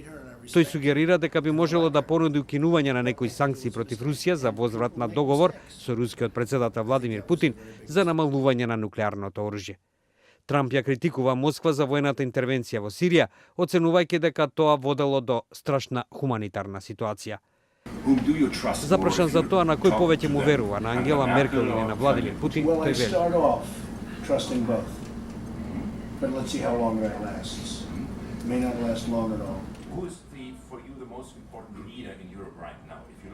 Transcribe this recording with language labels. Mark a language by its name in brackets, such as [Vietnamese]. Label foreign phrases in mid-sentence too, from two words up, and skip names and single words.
[Macedonian] Тој сугерира дека би можело да понуди укинување на некои санкции против Русија за возврат на договор со рускиот претседател Владимир Путин за намалување на нуклеарното оружје. Трамп ја критикува Москва за воената интервенција во Сирија, оценувајќи дека тоа водело до страшна хуманитарна ситуација. Запрашан за тоа на кој повеќе му верува, на Ангела Меркел или на Владимир Путин, [English] Well, I [Macedonian] тој вели. [English] start off trusting both. But let's see how long that lasts. It may not last long at all. Who's for you the most important leader in Europe right now?